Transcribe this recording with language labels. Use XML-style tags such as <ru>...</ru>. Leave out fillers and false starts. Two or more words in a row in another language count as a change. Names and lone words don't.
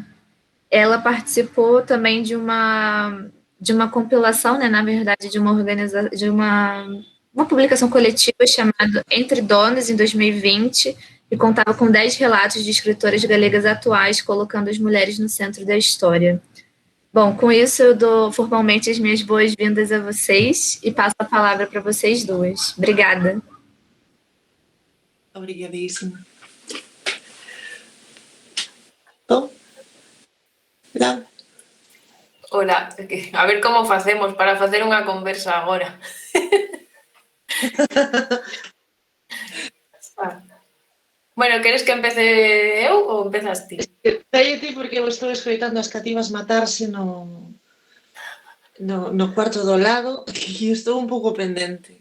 <pt>Ela participou também de uma compilação, né, na verdade, de uma publicação coletiva chamada Entre Donas, em 2020, e contava com 10 relatos de escritoras galegas atuais, colocando as mulheres no centro da história. Bom, com isso eu dou formalmente as minhas boas-vindas a vocês e passo a palavra para vocês duas. Obrigada. Obrigadíssima. Bom, Laura.</pt> <gl>Hola, a ver como facemos para facer unha conversa agora. Bueno, queres que empece eu ou empezas ti? Daí ti porque eu estou escoitando as cativas matarse no cuarto do lado e estou un pouco pendente.</gl>